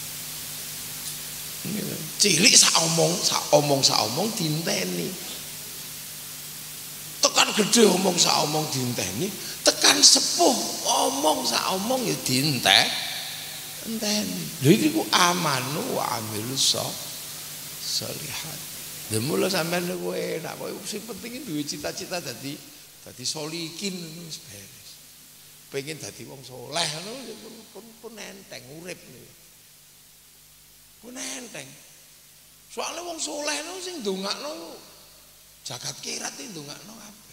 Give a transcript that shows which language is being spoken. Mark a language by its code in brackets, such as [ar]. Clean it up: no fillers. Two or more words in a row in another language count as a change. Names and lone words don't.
[jv] Cilik sak omong dinteni. Tekan gede omong sak omong dinteni, tekan sepuh omong sak omong ya enteni. Lha iku [ar] آمنوا وعملوا الصالحات. [jv] Lha mula sampean niku enak kok sing penting duwe cita-cita dadi solikin wis beres. Pengen dadi wong saleh pun enteng urip niku. Pun enteng. Soale wong saleh niku sing ndongakno jagat kirat iki ndongakno kabeh.